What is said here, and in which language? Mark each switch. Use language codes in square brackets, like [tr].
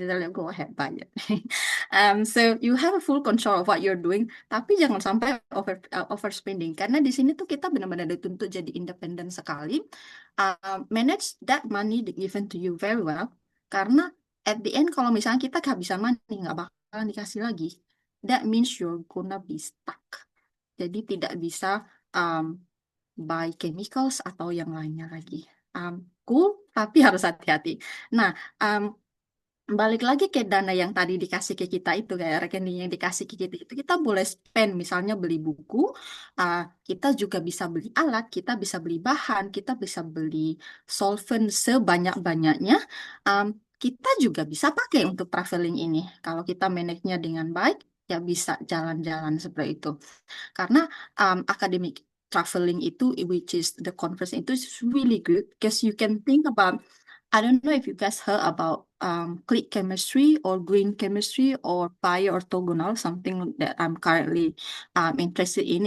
[en] And they're like, go ahead, buy it. So you have a full control of what you're doing, [id] tapi jangan sampai overspending. Karena di sini tuh kita benar-benar dituntut jadi independen sekali. [en] Manage that money given to you very well. Karena at the end, [id] kalau misalnya kita kehabisan [en] money, [id] nggak bakalan dikasih lagi. [en] That means you're gonna be stuck. [id] Jadi tidak bisa [en] buy chemicals [id] atau yang lainnya lagi. Cool, tapi harus hati-hati. Nah, balik lagi ke dana yang tadi dikasih ke kita itu, kayak rekening yang dikasih ke kita itu, kita boleh spend, misalnya beli buku, kita juga bisa beli alat, kita bisa beli bahan, kita bisa beli solvent sebanyak-banyaknya. Kita juga bisa pakai untuk traveling ini. Kalau kita manage-nya dengan baik, ya bisa jalan-jalan seperti itu. [en] Karena academic traveling itu, which is the conference itu, is really good because you can think about, I don't know if you guys heard about click chemistry or green chemistry or bioorthogonal, something that I'm currently interested in.